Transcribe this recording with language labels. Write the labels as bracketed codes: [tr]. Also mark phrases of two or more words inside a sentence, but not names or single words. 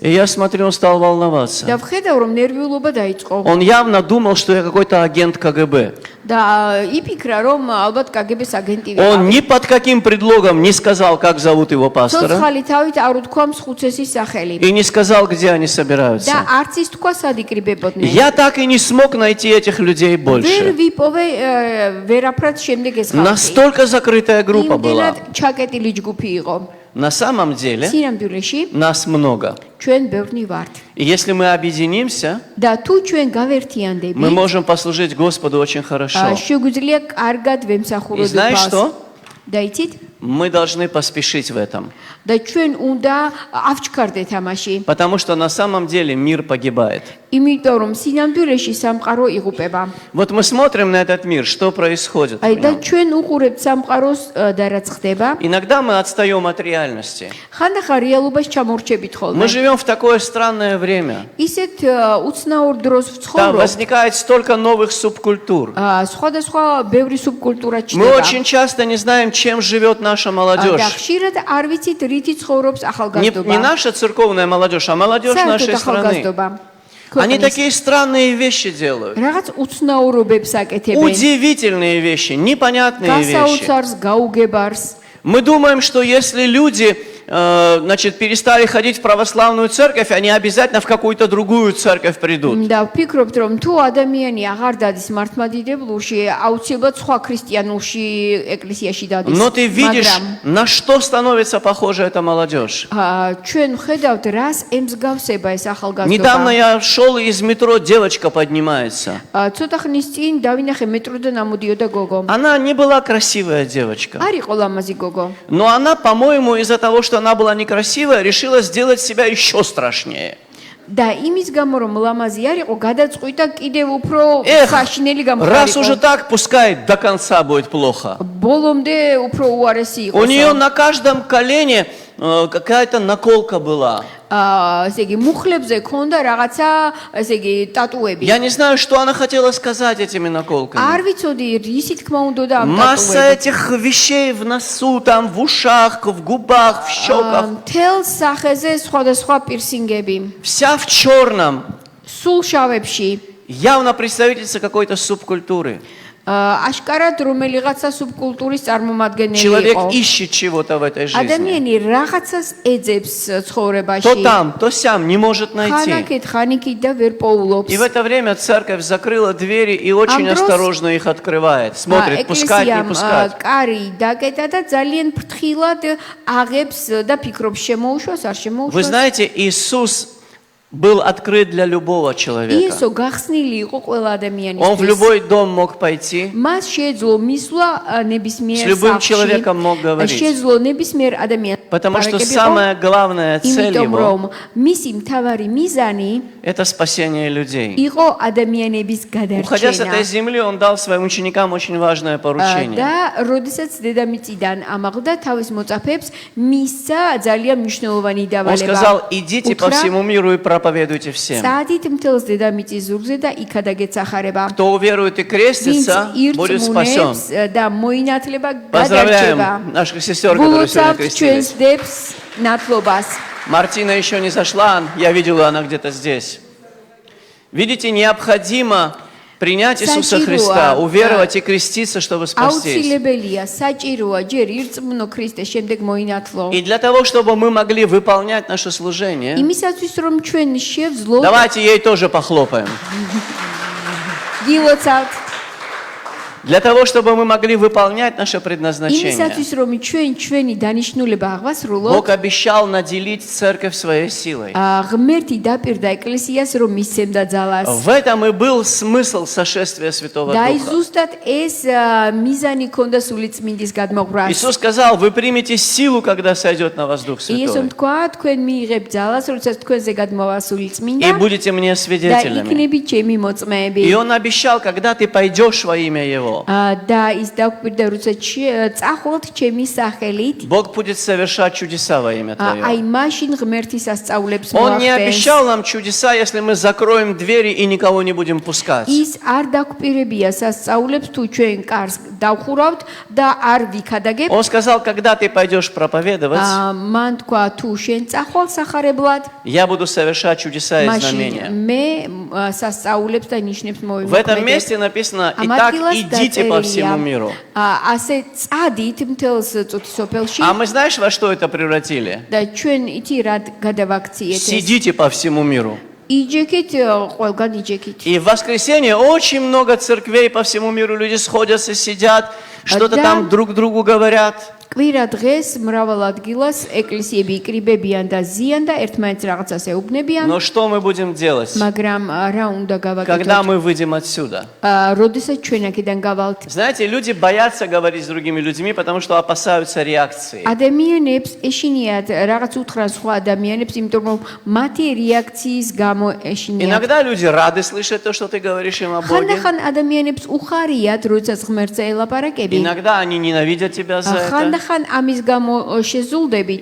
[ru] И я смотрю, он стал волноваться. [ka] და ვხედავ რომ ნერვიულობა დაიწყო. [ru] Он явно думал, что я какой-то агент КГБ. [ka] და იფიქრა რომ ალბათ კგბ-ს აგენტი [ru] Он [ka] ვიყავი. [ru] ни под каким предлогом не сказал, как зовут его пастора. [ka] ცოცხალი თავით არ უთქვა მსხუცესის სახელი. [ru] И не сказал, где они собираются. [ka] და არც ის თქვა სად იკრიბებოდნენ. [ru] Я так и не смог найти этих людей [ka] ვერ [ru] больше. [ka] ვიპოვე ვერაფრად შემდეგ ეს ხალხი. [ru] Настолько закрытая группа была. [ka] იმდენად ჩაკეტილი ჯგუფი იყო. [ru] На самом деле [ka] სინამდვილეში [ru] нас много. [ka] ჩვენ ბევრნი ვართ. [ru] И если мы объединимся, [ka] და თუ ჩვენ გავერთიანდებით, [ru] мы можем послужить Господу очень хорошо. [ka] შეგვიძლია კარგად [ru] И [ka] ვემსახუროთ [ru] знаешь [ka] მას. [ru] что? [ka] და იცით? [ru] Мы должны поспешить в этом. [ka] და ჩვენ უნდა ავჩქარდეთ ამაში. [ru] Потому что на самом деле мир погибает. [ka] იმიტომ რომ სინამდვილეში სამყარო იღუპება. [ru] Вот мы смотрим на этот мир, что происходит. в [ka] აი და [ru] нем. [ka] ჩვენ უყურებთ სამყაროს და რაც ხდება. [ru] Иногда мы отстаем от реальности. [ka] ხანდახან რეალობას ჩამორჩებით [ru] Мы [ka] ხოლმე. [ru] живем в такое странное время. [ka] ისეთ უცნაურ დროს [ru] Там [ka] ვცხოვრობ. [ru] возникает столько новых субкультур. [ka] სხვადასხვა ბევრი субკულტურა [ru] Мы [ka] ჩნდება. [ru] очень часто не знаем, чем живет наша [ka] და [ru] молодежь. [ka] ხშირად არ ვიცით რითი ცხოვრობს [ru] Не [ka] ახალგაზრდობა. [ru] наша церковная молодежь, а молодежь [ka] საერთოდ [ru] нашей страны. [ka] ახალგაზრდობა. [ru] Они [ka] ქვეყნის [ru] такие странные вещи делают. [ka] რაღაც უცნაურობებს აკეთებენ. [ru] Удивительные вещи, непонятные вещи. [ka] გასაოცარს, გაუგებარს. [ru] Мы думаем, что если люди значит, перестали ходить в православную церковь, они обязательно в какую-то другую церковь придут. [ka] და ვფიქრობთ რომ თუ ადამიანი აღარ დადის მართლმადიდებლურში, აუცილებლად სხვა ქრისტიანულში ეკლესიაში დადის. [ru] Но ты видишь, на что становится похожа эта молодежь. [ka] ჩვენ ხედავთ რას ემსგავსება ეს [ru] Недавно [ka] ახალგაზრდობა. [ru] я шел из метро, девочка поднимается. [ka] ცოტა ხნის წინ დავინახე მეტროდან ამოდიოდა გოგო. [ru] Она не была красивая девочка. [ka] არ იყო ლამაზი გოგო. [ru] Но она, по-моему, из-за того, что она была некрасивая, решила сделать себя еще страшнее. [ka] და იმის გამო რომ ლამაზი არ იყო, გადაწყვიტა კიდევ უფრო [ru] Эх, [ka] საშინელი [ru] раз уже [ka] გამხდარიყო. [ru] так, пускай до конца будет плохо. [ka] ბოლომდე უფრო უარესი [ru] У нее [ka] იყო. [ru] на каждом колене какая-то наколка была. [ka] ესე იგი მუხლებზე ქონდა რაღაცა, ესე იგი ტატუები. [ru] Я не знаю, что она хотела сказать этими [ka] არ [ru] наколками. [ka] ვიცოდი, ისი თქმა უნდოდა ამ [ru] Масса [ka] ტატუებით. [ru] этих вещей в носу, там, в ушах, в губах, в щеках. [ka] მთელ სახეზე სხვადასხვა პირსინგები. [ru] Вся в черном. [ka] სულ შავებში. [ru] Явно представительница какой-то субкультуры. [ka] აშკარად რომელიღაცა სუბკულტურის წარმომადგენელი [ru] Человек [ka] იყო. [ru] ищет чего-то в этой жизни. [ka] ადამიანი რაღაცას ეძებს [ru] То [ka] ცხოვრებაში. [ru] там, то сям, не может найти. [ka] ხანაკეთ, ხანიკით და ვერ პოულობს. [ru] И в это время церковь закрыла двери и очень Андрос- осторожно их открывает. Смотрит, пускать, не [ka] ეკლესიამ [ru] пускать. [ka] კარი დაკეტა და ძალიან ფრთხილად აღებს და ფიქრობს შემოუშვას, არ [ru] Вы [ka] შემოუშვას. [ru] знаете, Иисус был открыт для любого человека. [ka] იესო გახსნილი იყო ყველა [ru] Он в [ka] ადამიანისთვის. [ru] любой дом мог пойти. [ka] მას შეეძლო მისვლა ნებისმიერ [ru] С любым [ka] სახლში. [ru] человеком мог говорить. [ka] შეეძლო ნებისმიერ ადამიანს. [ru] Потому что [ka] ლაპარაკებიყო, [ru] самая главная цель [ka] იმიტომ [ru] его [ka] რომ მისი მთავარი მიზანი – [ru] это спасение людей. [ka] იყო ადამიანების [ru] Уходя с этой [ka] გადარჩენა. [ru] земли, он дал своим ученикам очень важное поручение. [ka] და როდესაც დედამიწიდან ამაღლდა თავის მოწაფეებს მისცა ძალიან მნიშვნელოვანი [ru] Он [ka] დავალება. [ru] сказал, идите по [ka] უთხრა, [ru] всему миру и проповедуйте всем. [ka] წადით მთელს дедамიწის ზურგზე და იქადა გეცახარება. [ru] Кто уверует и [ka] ვინც [ru] крестится, будет спасен. [ka] ირწმუნებს და მოინათლება [ru] Поздравляем [ka] გადარჩება. [ru] наших сестер, которые сегодня [ka] გულოცავთ ჩვენს [ru] крестились. [ka] დებს ნათლობას. [ru] Мартина еще не зашла, я видел, она где-то здесь. Видите, необходимо принять Иисуса Христа, уверовать и креститься, чтобы спастись. [ka] აუცილებელია, საჭიროა ჯერ ირწმუნო ქრისტეს, შემდეგ მოინათლო. [ru] И для того, чтобы мы могли выполнять наше служение, [ka] იმისათვის რომ ჩვენ შევძლოთ, [ru] давайте ей тоже похлопаем. [ka] გილოცავთ. [ru] Для того, чтобы мы могли выполнять наше предназначение, [ka] იმისათვის რომ ჩვენი დანიშნულება აღვასრულოთ, [ru] Бог обещал наделить церковь своей силой. [ka] ღმერთი დაპირდა ეკლესიას რომ მისცემდა ძალას. [ru] В этом и был смысл сошествия Святого [ka] და [ru] Духа. [ka] ზუსტად ეს მიზანი ქონდა სული წმინდის გადმოღრას. [ru] Иисус сказал, вы примете силу, когда сойдет на вас Дух [ka] იესომ [ru] Святой. [ka] თქვა, თქვენ მიიღებთ ძალას, როდესაც თქვენზე გადმოვა სული წმინდა [ru] И будете мне [ka] და [ru] свидетелями. [ka] იქნებით ჩემი მოწმეები. [ru] И Он обещал, когда ты пойдешь во имя Его, [ka] და ის დაგვირდა, როდესაც წახვალთ ჩემი სახელით, [ru] Бог будет совершать чудеса во имя [ka] აი [ru] Твое. [ka] მაშინ ღმერთი სასწაულებს [ru] Он не [ka] მოახდენს. [ru] обещал нам чудеса, если мы закроем двери и никого не будем пускать. [ka] ის არ დაგვპირებია სასწაულებს თუ ჩვენ კარს დავხურავთ და არ ვიქადაგებთ. [ru] Он сказал, когда ты пойдешь проповедовать, [ka] მან თქვა, თუ შენ წახვალ სახარებლად, [ru] я буду совершать чудеса и [ka] მაშინ [ru] знамения. [ka] მე სასწაულებს და ნიშნებს [ru] В этом [ka] მოვიმოქმედებ. [ru] месте написано, [ka] ამ [ru] итак, [ka] ადგილას [ru] идите по [ka] დაწერილია, [ru] всему миру. [ka] ასე წადით მთელს წუთისოფელში [ru] А мы знаешь, во что это превратили? [ka] და ჩვენ ითი რა გადავაქციეთ ეს. [ru] Сидите по всему миру. [ka] იჯექით, ყველგან იჯექით. [ru] И в воскресенье очень много церквей по всему миру, люди сходятся, сидят, что-то Да. там друг другу говорят. [ka] კვირა დღეს მრავალ ადგილას ეკლესიები იკრიბებიან და ზიან და ერთმანეთს რაღაცას ეუბნებიან, [ru] Но что мы будем делать, [ka] მაგრამ რა უნდა [ru] когда [ka] გავაკეთოთ? [ru] мы выйдем отсюда? [ka] როდესაც ჩვენ აქედან გავალთ. [ru] Знаете, люди боятся говорить с другими людьми, потому что опасаются реакции. [ka] ადამიანებს ეშინიათ რაღაც უთხრას სხვა ადამიანებს, იმიტომ რომ მათი რეაქციის გამო ეშინიათ. [ru] Иногда люди рады слышать то, что ты говоришь им о Боге. [ka] ხანდახან ადამიანებს უხარიათ, როდესაც ღმერთზე ელაპარაკები. [ru] Иногда они ненавидят тебя за это. [ka] ხანდახან ამის გამო შეზულდებით.